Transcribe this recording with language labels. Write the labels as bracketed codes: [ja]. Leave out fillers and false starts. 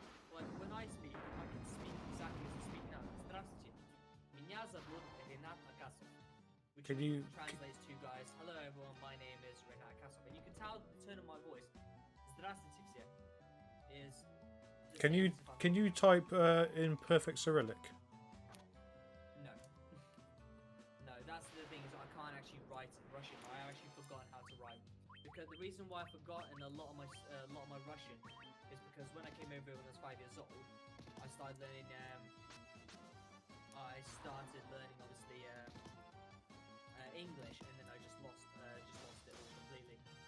[en] Like when I can speak exactly as I speak now. [ru] Здравствуйте, меня зовут Ренат Акасов. [en] Which translates to, guys, hello everyone, my name is Renat Akasov, and you can tell the tone of my voice. [ru] Здравствуйте все [en] is. Can you type in perfect Cyrillic? No. No, that's the thing, is I can't actually write in Russian. I actually forgotten how to write. Because the reason why I've forgotten a lot of my Russian is because when I came over when I was 5 years old, I started learning obviously English, and then I just lost it all completely.